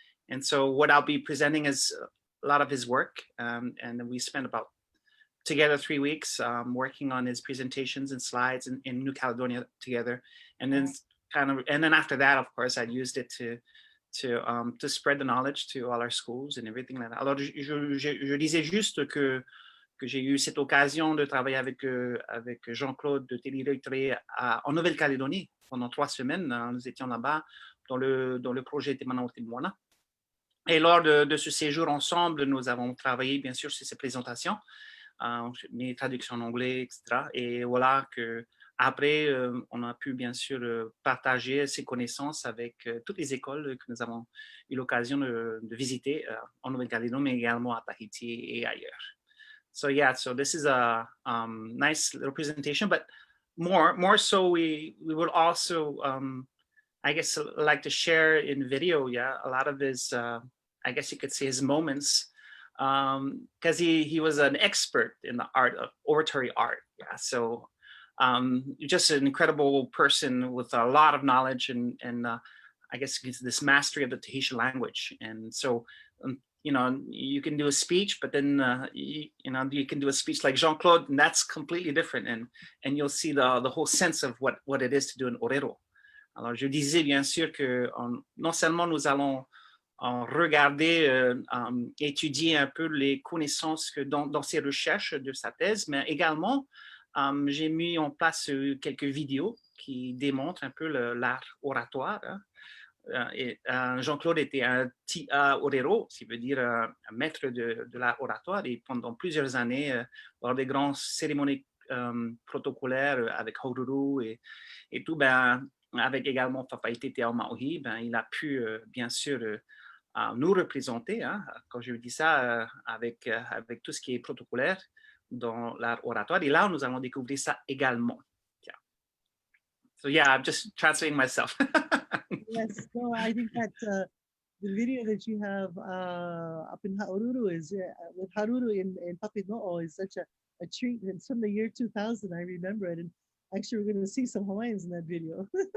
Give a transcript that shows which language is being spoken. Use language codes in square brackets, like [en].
[en] And so what I'll be presenting is a lot of his work. And we spent about together 3 weeks working on his presentations and slides in New Caledonia together. And then after that, of course, I used it to spread the knowledge to all our schools and everything like that. [fr] Alors, je disais juste que j'ai eu cette occasion de travailler avec Jean-Claude de Teriʻioteraʻi en Nouvelle-Calédonie pendant 3 semaines. Nous étions là-bas dans le projet Te Manao Te Moana. Et lors de ce séjour ensemble, nous avons travaillé bien sûr sur ces présentations, mes traductions en anglais, etc. Et voilà que après, on a pu bien sûr partager ces connaissances avec toutes les écoles que nous avons eu l'occasion de visiter en Nouvelle-Calédonie, mais également à Tahiti et ailleurs. [en] So yeah, so this is a nice little presentation, but more so we would also, I guess, like to share in video, a lot of his, I guess you could say his moments, because he was an expert in the art of oratory art. Yeah, so just an incredible person with a lot of knowledge and I guess this mastery of the Tahitian language. And so, you can do a speech, but then, you can do a speech like Jean-Claude, and that's completely different. And you'll see the whole sense of what it is to do an orero. [fr] Alors, je disais bien sûr que non seulement nous allons regarder, étudier un peu les connaissances dans ses recherches de sa thèse, mais également, j'ai mis en place quelques vidéos qui démontrent un peu l'art oratoire. Hein. Jean-Claude était un tia orero, ce qui veut dire un maître de l'art oratoire, et pendant plusieurs années, lors des grandes cérémonies protocolaires avec Haururu et tout, avec également Fapaite Te Aomaohi, il a pu bien sûr nous représenter, hein, quand je dis ça, avec tout ce qui est protocolaire dans l'art oratoire. Et là, nous allons découvrir ça également. [en] Yeah. So yeah, I'm just translating myself. Yes, no, I think that the video that you have up in Haururu is with Haruru in Papino'o is such a treat. It's from the year 2000, I remember it. And actually, we're going to see some Hawaiians in that video.